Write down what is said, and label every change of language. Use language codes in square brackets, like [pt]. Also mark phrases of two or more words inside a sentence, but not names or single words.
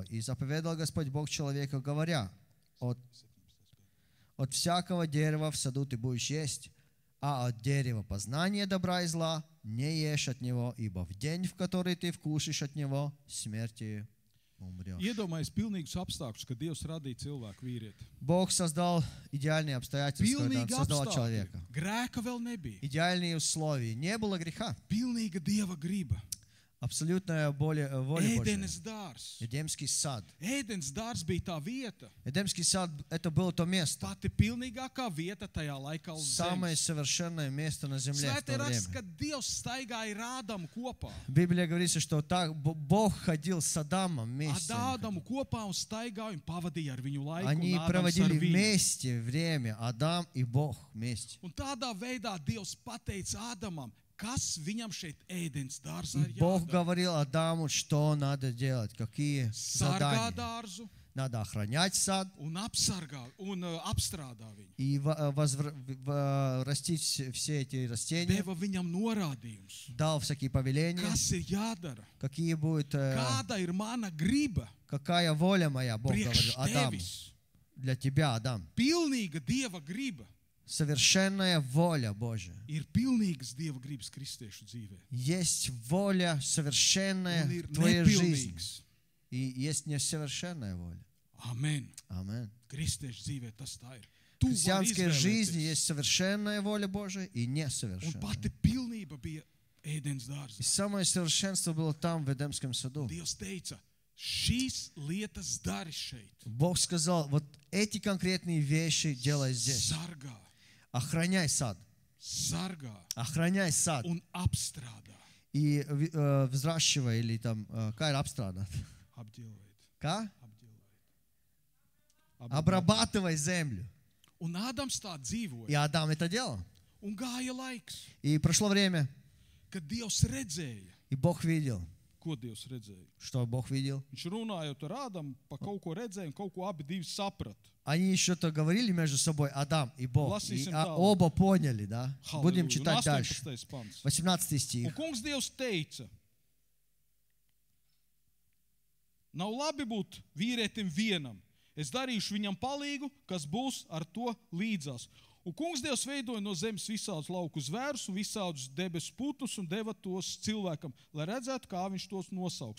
[ru] И заповедал Господь Бог человеку, говоря: от всякого дерева в саду ты будешь есть, а от дерева познания добра и зла не ешь от него, ибо в день, в который ты вкусишь от него, смертью умрешь». [lv] Iedomājies pilnīgus apstākļus, kad Dievs radīja cilvēku vīrieti. [ru] Бог создал идеальные обстоятельства, когда Он [lv] Pilnīgi [ru] создал [lv] apstākļi. [ru] человека. [lv] Grēka vēl nebija. [ru] Идеальные условия. Не было греха. [lv] Pilnīga Dieva griba. [ru] Абсолютная воля Божья. [lv] Ēdenes dārs. [ru] Эдемский сад. [lv] Ēdenes dārs bija tā vieta, [ru] Эдемский сад — это было то место. [lv] pati pilnīgākā vieta tajā laikā uz [ru] Самое [lv] zemes. [ru] совершенное место на земле в [lv] Svētie [ru] то [lv] raksts, [ru] время. [lv] ka Dievs staigāja ar Ādamu kopā. [ru] В Библии говорится, что так Бог ходил с Адамом вместе. [lv] Ar Ādamu kopā un staigāja un pavadīja ar viņu laiku. [ru] Они [lv] un Ādams [ru] проводили [lv] ar viņu. [ru] вместе время, Адам и Бог вместе. [lv] Un tādā veidā Dievs pateica Ādamam, kas viņam šeit ēdens dārzā [ru] И [lv] ir [ru] Бог [lv] jādara. [ru] говорил Адаму, что надо делать, какие [lv] Sargā [ru] задания. [lv] dārzu [ru] Надо охранять сад [lv] un apsargā un apstrādā viņu. [ru] и растить все эти растения. [lv] Deva viņam norādījums, [ru] Дал всякие повеления, [lv] kas ir jādara, [ru] какие будет, [lv] kāda ir mana griba [ru] какая воля моя, Бог говорил [lv] priekš [ru] Адаму. [lv] tevis. [ru] Для тебя, Адам. [lv] Pilnīga Dieva griba [ru] Совершенная воля Божья. [lv] ir pilnīgas Dieva gribas kristiešu dzīvē. [ru] Есть воля совершенная [lv] Un ir [ru] в твоей жизни. [lv] nepilnīgs. [ru] И есть несовершенная воля. [lv] Amen. [ru] Аминь. [lv] Kristiešu dzīvē tas tā ir. [ru] В христианской жизни [lv] izvēlēties. [ru] есть совершенная воля Божья и [lv] Un [ru] несовершенная. [lv] pati pilnība bija ēdens [ru] И [lv] dārzā. [ru] самое совершенство было там, в Эдемском саду. [lv] Dievs teica, šīs lietas dari šeit. [ru] Бог сказал, вот эти конкретные вещи делай здесь. [lv] Sargā, [ru] Охраняй сад. [lv] sargā [ru] Охраняй сад. [lv] un apstrādā. [ru] И взращивай, или там, [lv] kā ir apstrādāt? Apģēlēt. Kā? Apģēlēt. [ru] Обрабатывай землю. [lv] Un Ādams tā [ru] И [lv] dzīvoja. [ru] Адам это делал. [lv] Un gāja laiks, [ru] И прошло время, [lv] kad Dievs redzēja. [ru] и Бог видел. [lv] Ko Dievs redzēja? [ru] Что Бог видел? [lv] Viņš runājot ar Ādamu, pa kaut ko redzēja un kaut ko abi divi saprata. [ru] Они что-то говорили между собой, Адам и Бог. И [lv] Lasīsim tālāk. [ru] оба поняли, да? Будем [lv] Halleluja. Un [ru] читать дальше. [lv] 18. pants. [ru] 18 [lv] Un [ru] стих. [lv] kungs Dievs teica, nav labi būt vīrietim vienam. Es darīšu viņam palīgu, kas būs ar to līdzās. Un kungs Dievs veidoja no zemes visādus lauku zvērus un visādus debesu putnus un deva tos cilvēkam, lai redzētu, kā viņš tos nosauks.